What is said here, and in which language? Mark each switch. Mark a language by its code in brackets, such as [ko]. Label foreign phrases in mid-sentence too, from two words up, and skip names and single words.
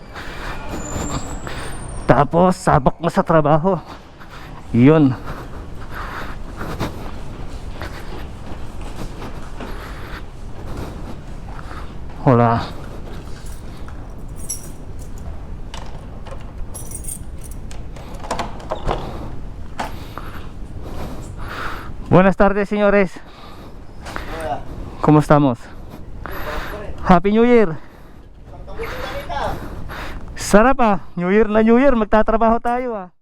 [tl] Tapos sabak na sa trabaho. Yun. [es] Hola. Buenas tardes, señores. ¿Cómo estamos? [en] Happy New Year. [tl] Sarap ah, [en] New Year [tl] na [en] New Year, [tl] magtatrabaho tayo ah.